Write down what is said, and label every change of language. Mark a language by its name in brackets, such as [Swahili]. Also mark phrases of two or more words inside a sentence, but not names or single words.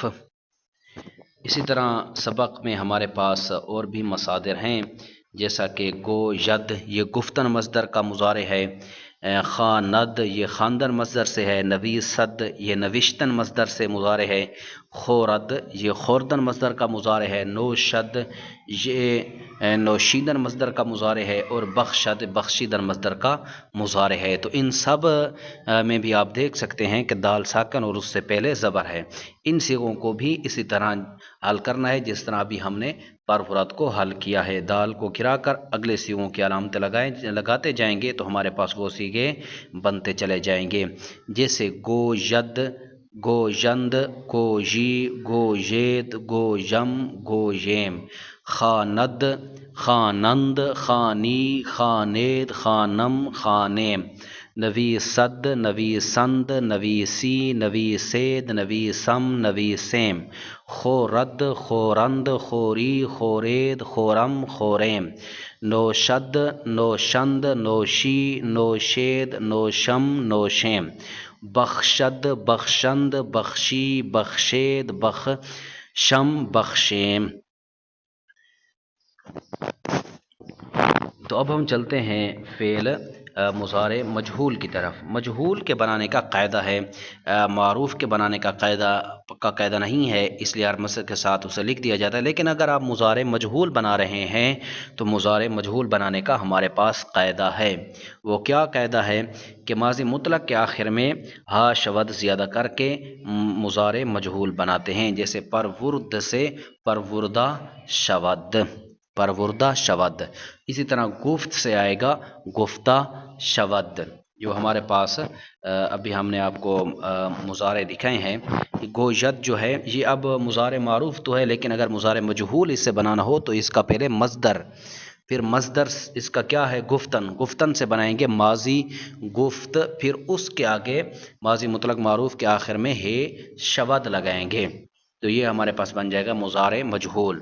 [Urdu] اسی طرح سبق میں ہمارے پاس اور بھی مصادر ہیں، جیسا کہ گو ید یہ گفتن مصدر کا مضارع ہے، خاند یہ خواندن مصدر سے ہے، نویسد یہ نوشتن مصدر سے مضارع ہے، خورد یہ خوردن مصدر کا مضارع ہے، نوشد یہ نوشیدن مصدر کا مضارع ہے، اور بخشد بخشیدن مصدر کا مضارع ہے۔ تو ان سب میں بھی آپ دیکھ سکتے ہیں کہ دال ساکن اور اس سے پہلے زبر ہے۔ ان صیغوں کو بھی اسی طرح حل کرنا ہے جس طرح ابھی ہم نے پرفرات کو حل کیا ہے۔ دال کو گرا کر اگلے صیغوں کی علامتیں لگاتے جائیں گے تو ہمارے پاس وہ صیغے بنتے چلے جائیں گے، جیسے [Persian] گو ید، گو یند، گو یی، گو یید، گو یم، گو یم، خاند، خانند، خانی، خانید، خانم، خانیم، نویسد، نویسند، نویسی، نویسید، نویسم، نویسیم، خورد، خورند، خوری، خورید، خورم، خوریم، نوشد، نوشند، نوشی، نوشید، نوشم، نوشیم، بخشد، بخشند، بخشی، بخشید، بخشم، بخشیم۔ [Urdu] تو اب ہم چلتے ہیں فعل مضارع مجہول کی طرف۔ مجہول کے بنانے کا قاعدہ ہے، معروف کے بنانے کا قاعدہ نہیں ہے، اس لیے ہر مصدر کے ساتھ اسے لکھ دیا جاتا ہے۔ لیکن اگر آپ مضارع مجہول بنا رہے ہیں تو مضارع مجہول بنانے کا ہمارے پاس قاعدہ ہے۔ وہ کیا قاعدہ ہے کہ ماضی مطلق کے آخر میں ہا شود زیادہ کر کے مضارع مجہول بناتے ہیں، جیسے پرورد سے [Persian] پروردہ شود، پروردہ شود۔ [Urdu] اسی طرح گفت سے آئے گا [Persian] گفتہ شود، [Urdu] جو ہمارے پاس ابھی ہم نے آپ کو مضارع دکھائے ہیں۔ گو ید جو ہے یہ اب مضارع معروف تو ہے، لیکن اگر مضارع مجہول اس سے بنانا ہو تو اس کا پہلے مصدر، پھر مصدر اس کا کیا ہے گفتن، گفتن سے بنائیں گے ماضی گفت، پھر اس کے آگے ماضی مطلق معروف کے آخر میں ہے شود لگائیں گے، تو یہ ہمارے پاس بن جائے گا مضارع مجہول۔